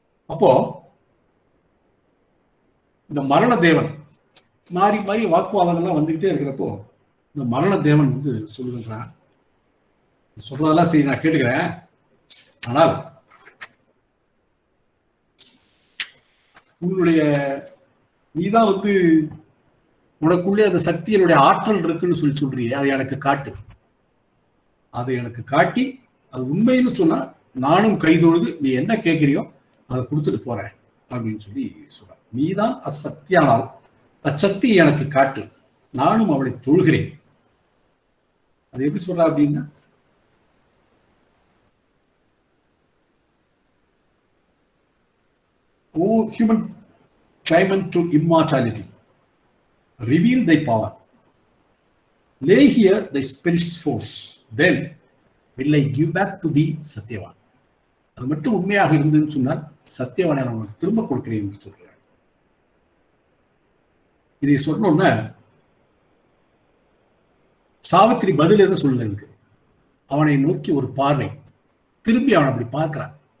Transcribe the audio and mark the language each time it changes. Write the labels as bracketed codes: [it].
[ta] அப்போ இந்த மரண தேவன் மாறி மாறி வாக்குவாதங்கள்லாம் வந்துகிட்டே இருக்கிறப்போ இந்த மரண தேவன் வந்து சொல்லுகிறான், சொல்றதெல்லாம் சரி நான் கேட்டுக்கிறேன், ஆனால் உன்னுடைய நீதான் வந்து உனக்குள்ளே அந்த சக்தியினுடைய ஆற்றல் இருக்குன்னு சொல்லி சொல்றீங்க, அதை எனக்கு காட்டு. அதை எனக்கு காட்டி அது உண்மைன்னு சொன்னா நானும் கைதொழுது நீ என்ன கேட்கிறியோ அதை கொடுத்துட்டு போறேன் அப்படின்னு சொல்லி சொல்ற. நீதான் அசக்தியானால் அச்சக்தியை எனக்கு காட்டு, நானும் அவளை தொழுகிறேன். அது எப்படி சொல்ற அப்படின்னா, [en] O human claimant to immortality, reveal thy power. Lay here thy spirit's force. Then will I give back to thee Satyavan. [ta] அது மட்டும் உண்மையாக இருந்ததுன்னு சொன்னால் சத்தியவானை நான் உனக்கு திரும்ப கொடுக்கிறேன் என்று சொல்கிறார். இதை சொன்னோன்னா சாவித்திரி பதில் எதை சொல்லுங்க, அவனை நோக்கி ஒரு பார்வை, திரும்பி அவனை அப்படி பார்க்கிறான்.